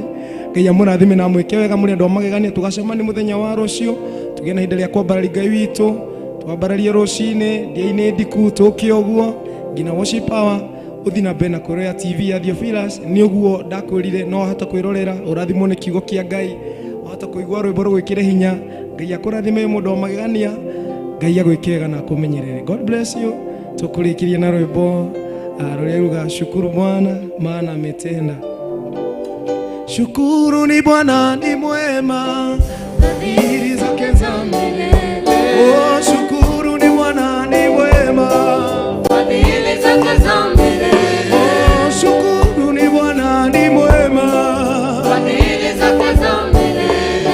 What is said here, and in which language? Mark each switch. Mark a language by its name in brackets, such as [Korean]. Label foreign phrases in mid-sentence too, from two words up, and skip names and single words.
[Kikuyu] Ngai amũrathime na mwĩke wega mũrĩ andũ amagegania. Tũgacemania mũthenya wa rũciũ tũgĩe na ihinda rĩa kwambararia Ngai witũ, twambararie rũci-inĩ NJATHA-INI ndiku tũke ũguo nginya [English] worship hour. [Kikuyu] Uthi na mbere na kwĩrorera TV ya Theophilus. Nĩ ũguo ndakwĩrire no hata kwĩrorera, ũrathimwo nĩ kiugo kĩa Ngai, hata kũigua rwĩmbo rũgwĩkĩre hinya. Ngai akũrathime mũndũ wa magegania, Ngai agwĩke wega na akũmenyerere. [English] God bless you. [Kikuyu] Tũkũrĩkĩrie na rwĩmbo rũrĩa ruga [Swahili] shukuru Bwana maana ametenda. Shukuru ni Bwana ni mwema, fadhili zake za milele. Oh, shukuru ni Bwana ni mwema, fadhili zake za milele. Oh, shukuru ni Bwana ni mwema, fadhili zake za milele.